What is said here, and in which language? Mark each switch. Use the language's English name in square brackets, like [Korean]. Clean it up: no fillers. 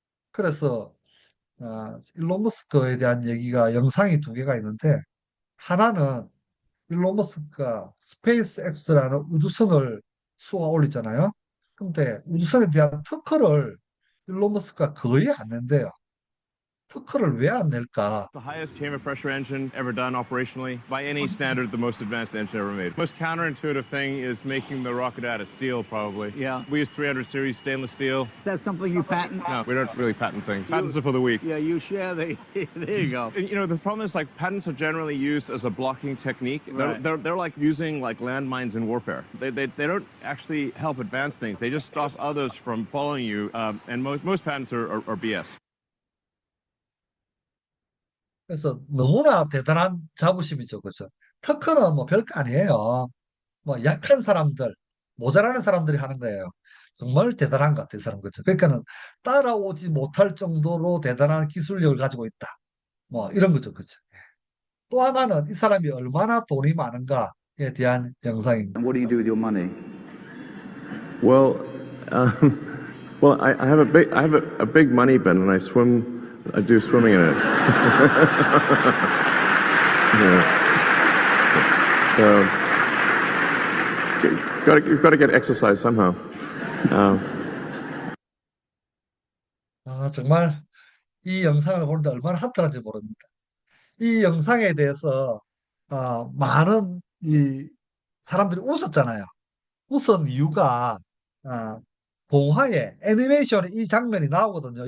[Korean] 그래서 일론 머스크에 대한 얘기가 영상이 두 개가 있는데 하나는 일론 머스크가 스페이스 X라는 우주선을 쏘아 올리잖아요. 근데 우주선에 대한 특허를 일론 머스크가 거의 안 낸대요. 특허를 왜 안 낼까? [English] The highest chamber pressure engine ever done operationally. By any standard, the most advanced engine ever made. Most counterintuitive thing is making the rocket out of steel, probably. Yeah. We use 300 series stainless steel. Is that something you patent? No, we don't really patent things. Patents are for the weak. Yeah, you share the. There you go. And, you know, the problem is like patents are generally used as a blocking technique. Right. They're like using like landmines in warfare. They don't actually help advance things. They just stop others from following you. And most patents are BS. [Korean] 그래서 너무나 대단한 자부심이죠. 그죠? 특허는 뭐 별거 아니에요. 뭐 약한 사람들, 모자라는 사람들이 하는 거예요. 정말 대단한 것 같아요, 이 사람. 그죠? 그러니까는 따라오지 못할 정도로 대단한 기술력을 가지고 있다. 뭐 이런 거죠. 그죠? 또 하나는 이 사람이 얼마나 돈이 많은가에 대한 영상입니다. [English] What do you do with your money? Well, well, I have a big money bin, and I swim. I do swimming in it. Yeah. So, you've got to get exercise somehow. [Korean] 정말 이 영상을 보는데 얼마나 핫한지 모릅니다. 이 영상에 대해서 많은 이 사람들이 웃었잖아요. 웃은 이유가 동화에 애니메이션에 이 장면이 나오거든요.